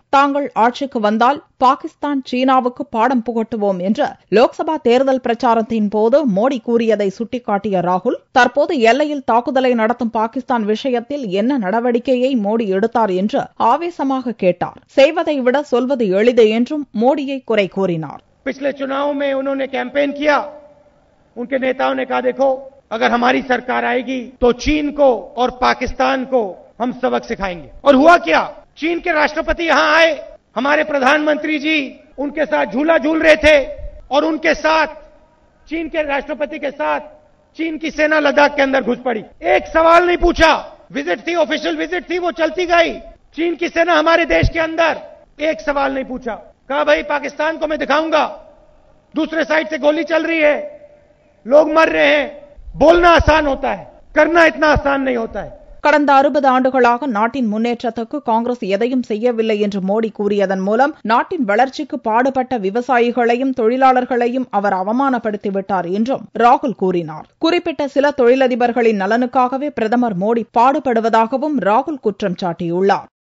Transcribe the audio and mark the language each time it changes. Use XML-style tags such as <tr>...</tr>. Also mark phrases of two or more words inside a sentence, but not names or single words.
<ta>தாங்கள் ஆட்சிக்கு வந்தால் பாகிஸ்தான் சீனாவுக்கு பாடம் புகட்டுவோம் என்று லோக்சபா தேர்தல் பிரச்சாரத்தின் போது மோடி கூறியதை சுட்டிக்காட்டிய ராகுல், தற்போது எல்லையில் தாக்குதலை நடத்தும் பாகிஸ்தான் விஷயத்தில் என்ன நடவடிக்கையை மோடி எடுத்தார் என்று ஆவேசமாக கேட்டார். செய்வதை விட சொல்வது எளிது என்றும் மோடியை குறை கூறினார்.</ta> <hi>पिछले चुनाव में उन्होंने कैंपेन किया, उनके नेताओं ने कहा देखो अगर हमारी सरकार आएगी तो चीन को और पाकिस्तान को हम सबक सिखाएंगे। और हुआ क्या, चीन के राष्ट्रपति यहां आए, हमारे प्रधानमंत्री जी उनके साथ झूला झूल रहे थे और उनके साथ चीन के राष्ट्रपति के साथ चीन की सेना लद्दाख के अंदर घुस पड़ी। एक सवाल नहीं पूछा, विजिट थी, ऑफिशियल विजिट थी, वो चलती गई। चीन की सेना हमारे देश के अंदर, एक सवाल नहीं पूछा, कहा भाई पाकिस्तान को मैं दिखाऊंगा, दूसरे साइड से गोली चल रही है, लोग मर रहे हैं। बोलना आसान होता है, करना इतना आसान नहीं होता है.</hi> <ta>கடந்த 60 ஆண்டுகளாக நாட்டின் முன்னேற்றத்துக்கு காங்கிரஸ் எதையும் செய்யவில்லை என்று மோடி கூறியதன் மூலம் நாட்டின் வளர்ச்சிக்கு பாடுபட்ட விவசாயிகளையும் தொழிலாளர்களையும் அவர் அவமானப்படுத்திவிட்டார் என்றும் ராகுல் கூறினார். குறிப்பிட்ட சில தொழிலதிபர்களின் நலனுக்காகவே பிரதமர் மோடி பாடுபடுவதாகவும் ராகுல் குற்றம் சாட்டியுள்ளார்.</ta>